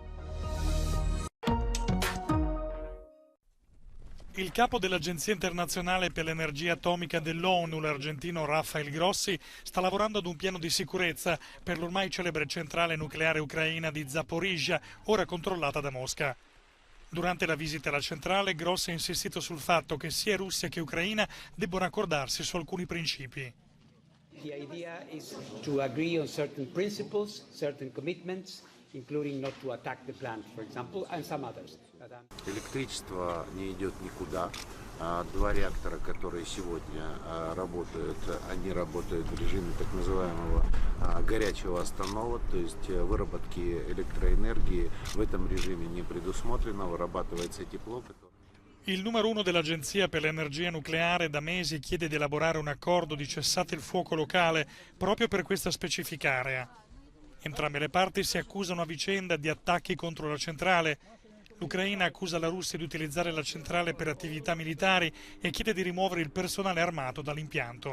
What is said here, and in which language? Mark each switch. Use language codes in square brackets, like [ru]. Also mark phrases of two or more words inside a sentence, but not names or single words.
[it] Il capo dell'Agenzia internazionale per l'energia atomica dell'ONU, l'argentino Rafael Grossi, sta lavorando ad un piano di sicurezza per l'ormai celebre centrale nucleare ucraina di Zaporizhzhia, ora controllata da Mosca. Durante la visita alla centrale, Grossi ha insistito sul fatto che sia Russia che Ucraina debbono accordarsi su alcuni principi. [en] The idea is to agree on certain principles, certain commitments, including not to attack the plant, for example, and some others. [ru] Электричество не идет никуда. Два реактора, которые сегодня работают, они работают в режиме так называемого горячего останова, то есть выработки электроэнергии в этом режиме не предусмотрено, вырабатывается тепло. [it] Il numero uno dell'Agenzia per l'energia nucleare da mesi chiede di elaborare un accordo di cessate il fuoco locale proprio per questa specifica area. Entrambe le parti si accusano a vicenda di attacchi contro la centrale. L'Ucraina accusa la Russia di utilizzare la centrale per attività militari e chiede di rimuovere il personale armato dall'impianto.